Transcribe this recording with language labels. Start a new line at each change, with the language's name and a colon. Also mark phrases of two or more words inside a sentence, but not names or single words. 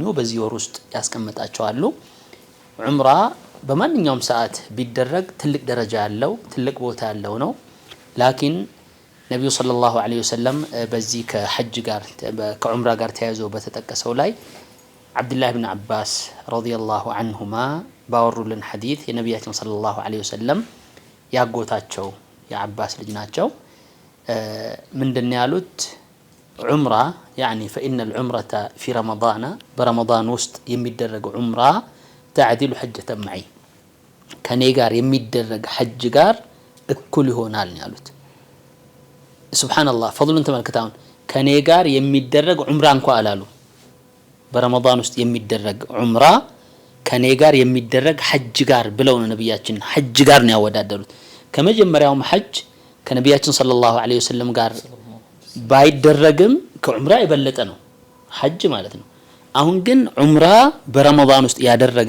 Amharic: በዚህ ወር ውስጥ ያስቀምጣቸዋሉ። ዑምራ በማንኛውም ሰዓት ቢደረግ ትልቅ ደረጃ ያለው ትልቅ ቦታ ያለው ነው። ላኪን ነቢዩ
Arabic: صلى الله عليه وسلم
Amharic: በዚህ ከሐጅ ጋር ከዑምራ ጋር ተያይዞ በተጠቀሰው ላይ አብዱላህ ብን አባስ
Arabic: رضي الله عنهما
Amharic: ባወሩልን ሐዲት የነቢያችን
Arabic: صلى الله عليه وسلم
Amharic: ያጎታቸው የአባስ ልጅ ናቸው። ምንድን ያሉት ዑምራ
Arabic: يعني فإن العمرة في رمضان برمضان وسط
Amharic: የሚደረግ ዑምራ
Arabic: تعديل حجة معي
Amharic: ከኔ ጋር የሚደረግ ሐጅ ጋር እኩል ይሆናል ያሉት ሱብሃንአላህ ፈضሉን ተመልክታውን ከኔ ጋር የሚደረግ ዑምራ እንኳን አላሉ በረመዳን ውስጥ የሚደረግ ዑምራ ከኔ ጋር የሚደረግ ሐጅ ጋር ብለው ነው ነብያችን ሐጅ ጋር ነው ያወዳደሩት ከመጀመሪያውም ሐጅ ከነብያችን
Arabic: صلى الله عليه وسلم
Amharic: ጋር ባይደረግም ከዑምራ የበለጠ ነው ሐጅ ማለት ነው አሁን ግን ዑምራ በረመዳን ውስጥ ያደረገ